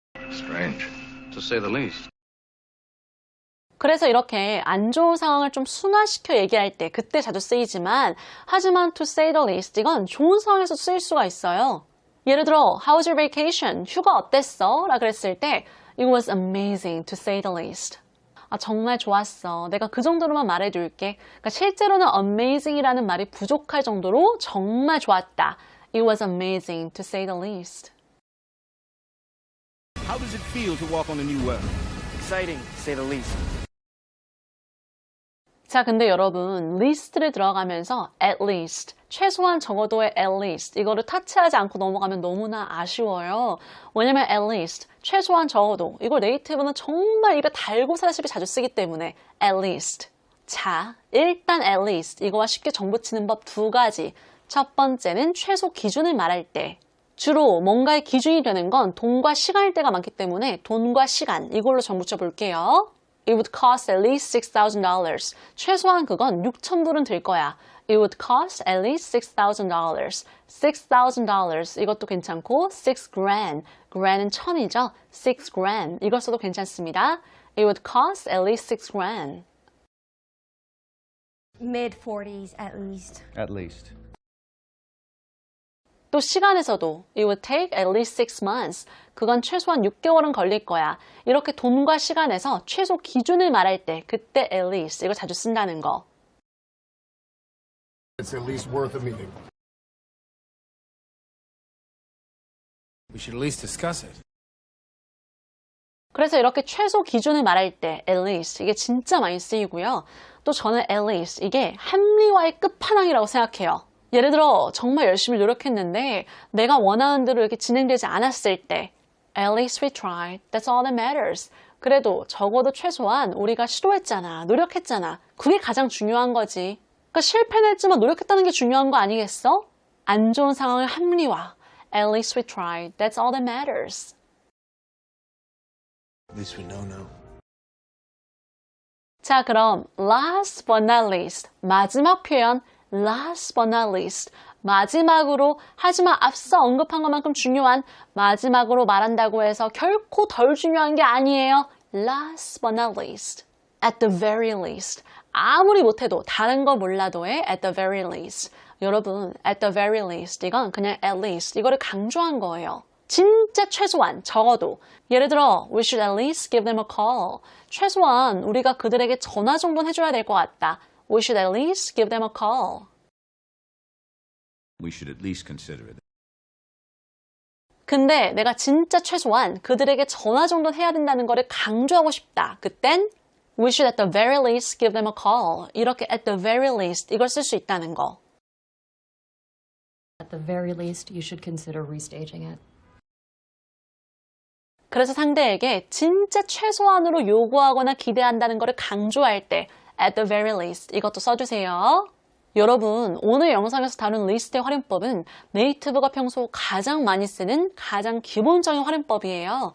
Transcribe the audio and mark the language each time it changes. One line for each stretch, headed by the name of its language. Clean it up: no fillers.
English: Strange, to say the least.
Korean: 그래서 이렇게 안 좋은 상황을 좀 순화시켜 얘기할 때 그때 자주 쓰이지만 하지만
English: to say the least
Korean: 이건 좋은 상황에서 쓰일 수가 있어요. 예를 들어
English: How was your vacation?
Korean: 휴가 어땠어? 라 그랬을 때
English: It was amazing to say the least.
Korean: 아, 정말 좋았어. 내가 그 정도로만 말해줄게. 그러니까 실제로는 amazing이라는 말이 부족할 정도로 정말 좋았다.
English: It was amazing to say the least. How does it feel to walk on a new world? Exciting, to say the least.
Korean: 자, 근데 여러분, list를 들어가면서 at least, 최소한 적어도의 at least, 이거를 타치하지 않고 넘어가면 너무나 아쉬워요. 왜냐면 at least, 최소한 적어도, 이걸 네이티브는 정말 입에 달고 살다시피 자주 쓰기 때문에 at least. 자, 일단 at least, 이거와 쉽게 정붙이는 법 두 가지. 첫 번째는 최소 기준을 말할 때. 주로 뭔가의 기준이 되는 건 돈과 시간일 때가 많기 때문에 돈과 시간, 이걸로 정붙여 볼게요.
English: It would cost at least $6,000.
Korean: 최소한 그건 6,000불은 들 거야.
English: It would cost at least $6,000. $6,000 이것도 괜찮고 6,000.
Korean: grand은 1,000이죠. 6,000 이걸 써도 괜찮습니다.
English: It would cost at least 6,000. Mid-40s at least. At least. 또 시간에서도 It would take at least 6 months.
Korean: 그건 최소한 6개월은 걸릴 거야. 이렇게 돈과 시간에서 최소 기준을 말할 때 그때 at least 이거 자주 쓴다는 거.
English: It's at least worth a meeting. We should at least discuss it.
Korean: 그래서 이렇게 최소 기준을 말할 때 at least 이게 진짜 많이 쓰이고요. 또 저는 at least 이게 합리화의 끝판왕이라고 생각해요. 예를 들어 정말 열심히 노력했는데 내가 원하는 대로 이렇게 진행되지 않았을 때
English: At least we tried. That's all that matters.
Korean: 그래도 적어도 최소한 우리가 시도했잖아. 노력했잖아. 그게 가장 중요한 거지. 그러니까 실패는 했지만 노력했다는 게 중요한 거 아니겠어? 안 좋은 상황을 합리화.
English: At least we tried. That's all that matters. At least we know now. 자, 그럼 last but not least.
Korean: 마지막 표현
English: last but not least.
Korean: 마지막으로 하지만 앞서 언급한 것만큼 중요한 마지막으로 말한다고 해서 결코 덜 중요한 게 아니에요.
English: Last but not least. At the very least.
Korean: 아무리 못해도 다른 거 몰라도의 at the very least. 여러분, at the very least 이건 그냥 at least 이거를 강조한 거예요. 진짜 최소한 적어도 예를 들어
English: we should at least give them a call.
Korean: 최소한 우리가 그들에게 전화 정도는 해줘야 될 것 같다.
English: We should at least give them a call. We should at least consider it.
Korean: 근데 내가 진짜 최소한 그들에게 전화 정도는 해야 된다는 거를 강조하고 싶다. 그땐
English: we should at the very least give them a call.
Korean: 이렇게 at the very least 이걸 쓸 수 있다는 거.
English: At the very least, you should consider restaging it.
Korean: 그래서 상대에게 진짜 최소한으로 요구하거나 기대한다는 거를 강조할 때 at the very least 이것도 써주세요. 여러분, 오늘 영상에서 다룬 리스트의 활용법은 네이티브가 평소 가장 많이 쓰는 가장 기본적인 활용법이에요.